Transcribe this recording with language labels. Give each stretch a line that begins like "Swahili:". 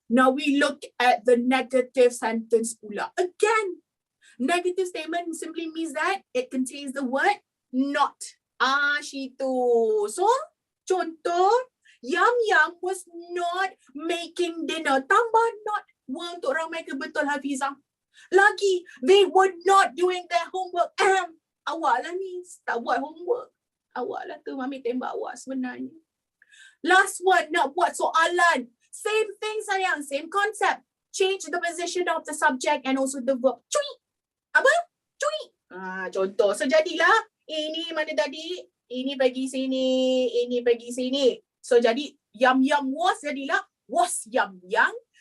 English: Now we look at the negative sentence pula. Again, negative statement simply means that it contains the word not.
Malay: Situ.
English: So, contoh, Yum Yum was not making dinner.
Malay: Tambah not. Untuk ramai ke betul Hafizah. Lagi,
English: they were not doing their homework.
Malay: Awak lah ni, tak buat homework. Awak lah tu, Mami tembak awak sebenarnya.
English: Last one,
Malay: nak buat soalan.
English: Same thing sayang, same concept. Change the position of the subject and also the verb.
Malay: Cui. Apa? Cui. Contoh. So, jadilah, ini mana tadi? Ini bagi sini, ini bagi sini. So, jadi, Yum Yum was jadilah, was Yum Yum.